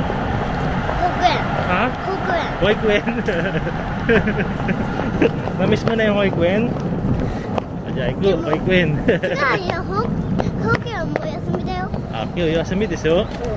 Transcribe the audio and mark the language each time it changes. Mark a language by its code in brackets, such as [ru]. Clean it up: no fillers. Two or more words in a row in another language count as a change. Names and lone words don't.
[ja] 100 円 Ha? 100円 [tl] Hoikuen. Namiss mo na yung Hoikuen? Ajay ko, Hoikuen. [ja] 違うよ、保育園もお休みだよ。 Ah,今日休みですよ。